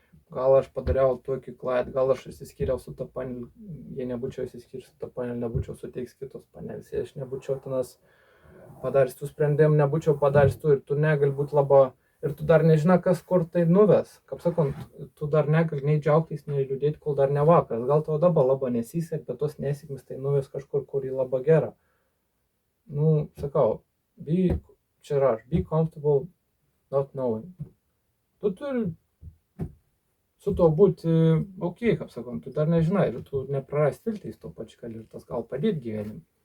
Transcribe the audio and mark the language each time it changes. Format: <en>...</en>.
<lt>Gal aš padariau tokį klaidą, gal aš įsiskyriau su tą panelį, jei nebūčiau įsiskyręs su tą panelį, nebūčiau suteiks kitos panelės, jei aš nebūčiau tenas padaręs tų sprendimų, nebūčiau padaręs tų, ir tu negali būti labai, ir tu dar nežinai, kas kur tai nuves. Kaip sakant, tu dar negali nei džiaugtis, nei liūdėti, kol dar ne vakaras. Gal tau dabar labai nesisek, bet tos nesėkmės tai nuves kažkur, kur į labai gerą. Sakau,</lt> <en>be comfortable not knowing.</en> <lt>Tu turi su to būti ok, kaip sakom, tu dar nežinai, ir tu neprarasti viltis to pačiu, ir tas gal padėti gyvenimui.</lt>